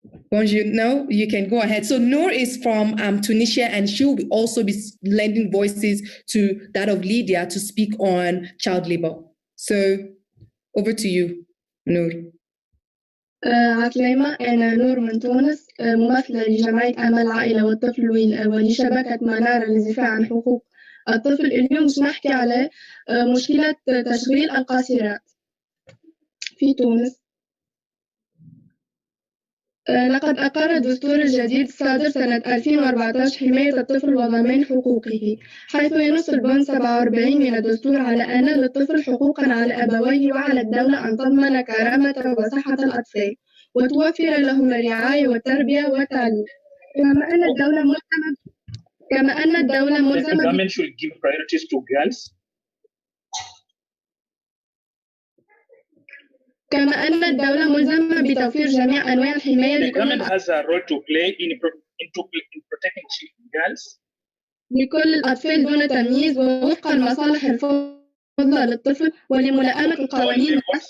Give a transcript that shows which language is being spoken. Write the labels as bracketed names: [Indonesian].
[English] Bonjour. No, you can go ahead. So Noor is from Tunisia, and she will also be lending voices to that of Lydia to speak on child labor. So over to you, Noor. [Arabic] عسلامة، أنا نور من تونس، ممثلة لجمعية أمل العائلة والطفل ولشبكة منارة للدفاع عن حقوق الطفل. اليوم باش نحكي على مشكلة تشغيل القاصرات في تونس. لقد أقر الدستور الجديد الصادر سنة 2014 حماية الطفل وضمان حقوقه، حيث ينص البند 47 من الدستور على أن للطفل حقوقا على أبويه وعلى الدولة أن تضمن كرامة وصحة الأطفال وتوفر لهم الرعاية والتربية والتعليم. كما أن الدولة ملزمة [English] The government should give priorities to girls. [Arabic] كما أن الدولة ملزمة بتوفير جميع أنواع الحماية [English] The government has a role to play in protecting girls. [Arabic] لكل الأطفال دون تمييز ووفق المصالح الفضلى للطفل ولملائمة القوانين.